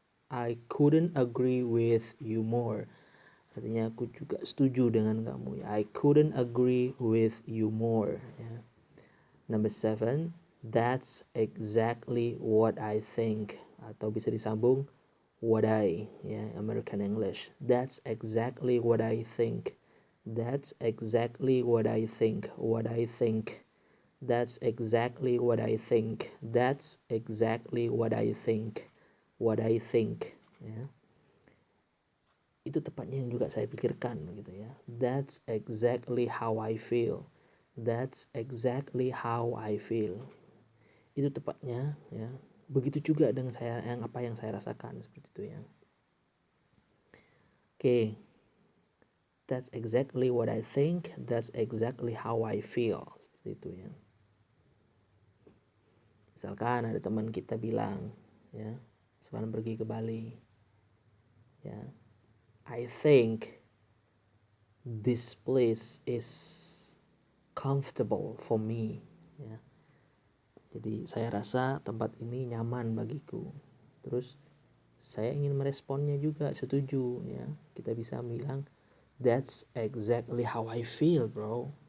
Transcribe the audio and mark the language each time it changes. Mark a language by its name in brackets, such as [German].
[English] I couldn't agree with you more. [Indonesian] Artinya aku juga setuju dengan kamu ya. [English] I couldn't agree with you more [Indonesian] ya. [English] Number 7, that's exactly what I think, [Indonesian] atau bisa disambung [English] what I ya, American English. That's exactly what I think. That's exactly what I think. What I think. That's exactly what I think. That's exactly what I think. What I think ya. [Indonesian] Itu tepatnya yang juga saya pikirkan gitu ya. [English] That's exactly how I feel. That's exactly how I feel. [Indonesian] Itu tepatnya ya. Begitu juga dengan saya, apa yang saya rasakan, seperti itu ya. Oke. [English] That's exactly what I think. That's exactly how I feel. [Indonesian] Seperti itu ya. Misalkan ada teman kita bilang ya, misalkan pergi ke Bali, ya. [English] I think this place is comfortable for me, ya. [Indonesian] Jadi saya rasa tempat ini nyaman bagiku. Terus saya ingin meresponnya juga, setuju, ya. Kita bisa bilang [English] that's exactly how I feel, bro.